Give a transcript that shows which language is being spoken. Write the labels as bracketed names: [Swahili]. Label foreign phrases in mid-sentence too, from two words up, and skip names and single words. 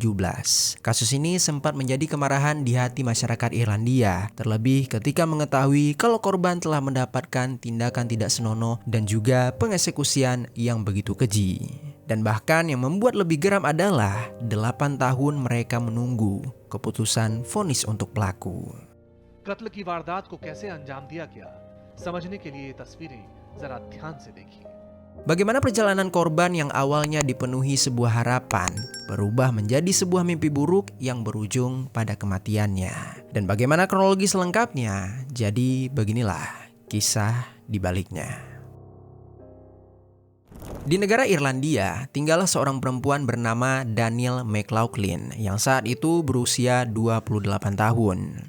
[Indonesian] Kasus ini sempat menjadi kemarahan di hati masyarakat Irlandia, terlebih ketika mengetahui kalau korban telah mendapatkan tindakan tidak senonoh dan juga pengeksekusian yang begitu keji. Dan bahkan yang membuat lebih geram adalah 8 tahun mereka menunggu keputusan vonis untuk pelaku. [Hindi] कत्ल की वारदात को कैसे अंजाम दिया गया समझने के लिए ये तस्वीरें जरा ध्यान से देखिए। [Indonesian] Bagaimana perjalanan korban yang awalnya dipenuhi sebuah harapan berubah menjadi sebuah mimpi buruk yang berujung pada kematiannya. Dan bagaimana kronologi selengkapnya? Jadi beginilah kisah di baliknya. Di negara Irlandia, tinggallah seorang perempuan bernama Daniel McLaughlin yang saat itu berusia 28 tahun.